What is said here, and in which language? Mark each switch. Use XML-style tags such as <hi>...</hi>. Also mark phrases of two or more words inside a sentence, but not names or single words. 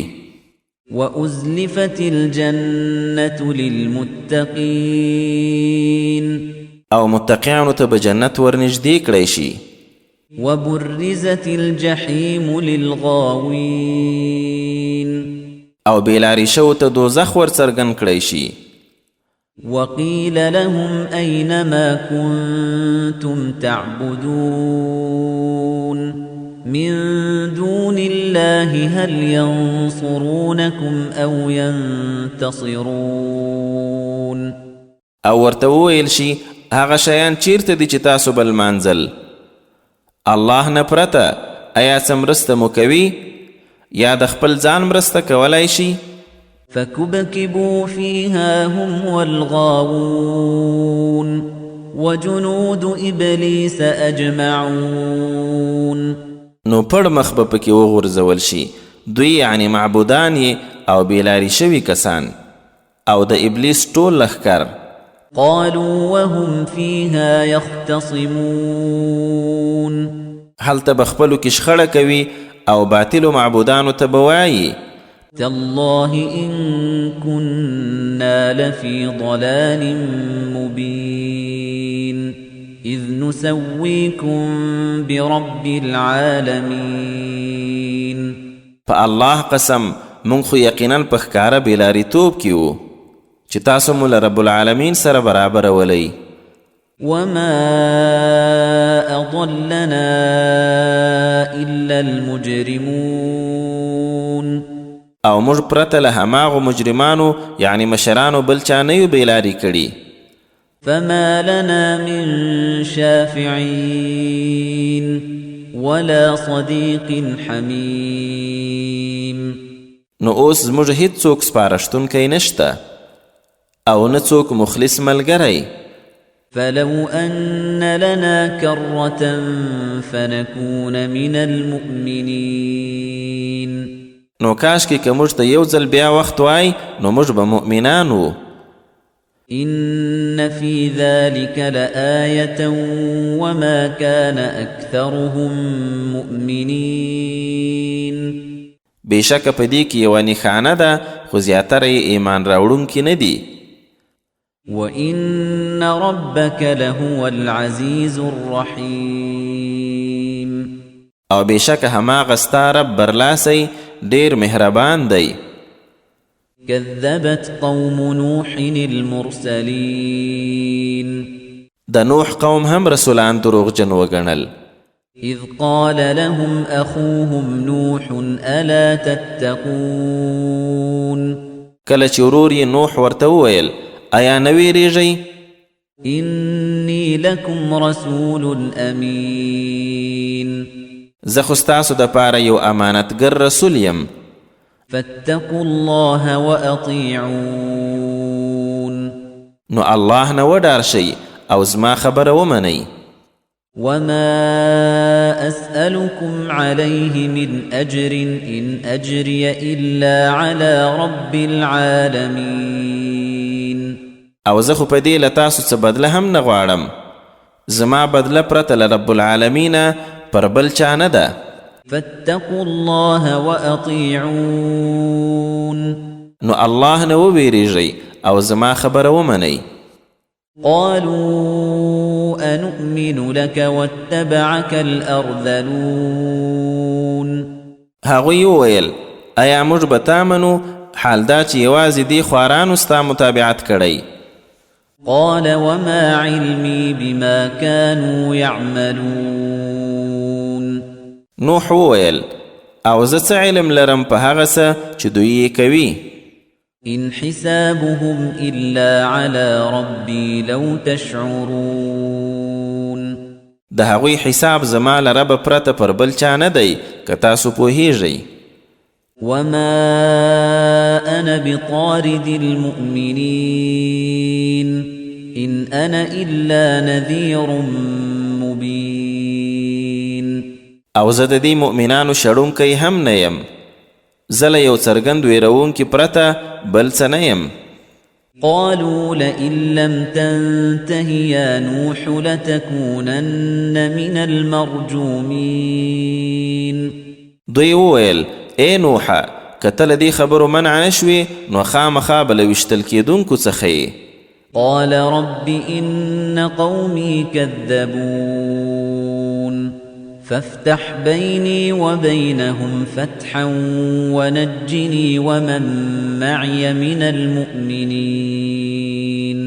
<ar>وأزلفت الجنة للمتقين.</ar> <ps>او متقیانو ته به جنت ورنږدې کړی شي.</ps> <ar>وبرزت الجحيم للغاوين.</ar> <ps>او بېلارې شوو ته دوزخ ورڅرګند کړی شي.</ps> <ar>وقيل لهم أين ما كنتم تعبدون من دون الله هل ينصرونكم أو ينتصرون.</ar> <ps>او ورته وویل شي هغه شیان چیرته دي چې تاسو به لمانځل الله نه پرته ایا څه مرسته مو کوي یا د خپل ځان مرسته کولی شي؟</ps> <ar>فكبكبوا فيها هم والغاوون وجنود إبليس أجمعون.</ar> <ps>نو پړ مخ به پکې وغورځول شي دوی یعنی معبودان یې او بېلارې شوي کسان او د ابلیس ټول لښکر.</ps> <ar>قالوا وهم فيها يختصمون.</ar> <ps>هلته به خپلو کې شخړه کوي او باطلو معبودانو ته به وایي</ps> <ar>تالله إن كنا لفي ضلال مبين إذ نسويكم برب العالمين</ar> <ps>په الله قسم مونږ خو یقینا په ښکاره بېلاریتوب کې وو چې تاسو مو له</ps> <ar>رب العالمین</ar> <ps>سره برابرولئ.</ps> <ar>وما أضلنا إلا المجرمون</ar> <ps>او موږ پرته له هماغو مجرمانو یعنی مشرانو بل چا نه یو بېلارې کړي.</ps> <ar>فما لنا من شافعين ولا صديق حميم</ar> <ps>نو اوس زموږ هیڅوک سپارښتونکی نشته او نه څوک مخلص ملګری.</ps> <ar>فلو أن لنا كرة فنكون من المؤمنين</ar> <ps>نو کاشکې که موږ ته یو ځل بیا وخت وای نو موږ به مؤمنان وو.</ps> <ar>إن في ذلك لآية وما كان أكثرهم مؤمنين</ar> <ps>بېشکه په دې کې یوه نښانه ده خو زیاتره یې ایمان راوړونکي نه دي.</ps> <ar>وإن ربك لهو العزيز الرحيم</ar> <ps>او بېشکه هماغه ستا رب برلاسی ډېر مهربان دی.</ps> <ar>كذبت قوم نوح المرسلين</ar> <ps>د نوح قوم هم رسولان دروغجن وګڼل.</ps> <ar>إذ قال لهم أخوهم نوح ألا تتقون</ar> <ps>کله چې ورور یې نوح ورته وویل ایا نه ویریږئ؟</ps> <ar>إني لكم رسول أمين</ar> <ps>زه خو ستاسو دپاره یو امانتګر رسول یم.</ps> <ar>فاتقوا الله وأطيعون</ar> <ps>نو الله نه وډار شئ او زما خبره ومنئ.</ps> <ar>وما أسألكم عليه من أجر إن أجري إلا على رب العالمين</ar> <ps>او زه خو په دې له تاسو څه بدله هم نه غواړم. زما بدله پرته له</ps> <ar>رب العالمینه</ar> <ps>پر بل چا نه ده.</ps> <ar>فاتقوا الله وأطيعون</ar> <ps>نو الله نه وویریږئ او زما خبره ومنئ.</ps> <ar>قالوا أنؤمن لك واتبعك الأرذلون</ar> <ps>هغوی وویل ایا موږ به تا منو حال دا چې یوازې دې خوارانو ستا متابعت کړی.</ps> <ar>قال وما علمي بما كانوا يعملون</ar> <ps>نوح وویل او زه څه علم لرم په هغه څه چې دوی یې کوي.</ps> <ar>إن حسابهم إلا على ربي لو تشعرون</ar> <ps>د هغوی حساب زما له ربه پرته پر بل چا نه دی که تاسو پوهیږئ.</ps> <ar>وما أنا بطارد المؤمنين إن أنا إلا نذير مبين</ar> <ps>او زه د دې مؤمنانو شړونکی هم نه یم. زه له یو څرګند ویرونکي پرته بل څه نه یم.</ps> <ar>قالوا لئن لم تنته يا نوح لتكونن من المرجومين</ar> <ps>دوی وویل ای نوحه که ته له دې خبرو منع نه شوې نو خامخا به له ویشتل کېدونکو څخه یې.</ps> <ar>قال رب إن قومي كذبون فافتح بيني وبينهم فتحا ونجني ومن معي من المؤمنين.</ar>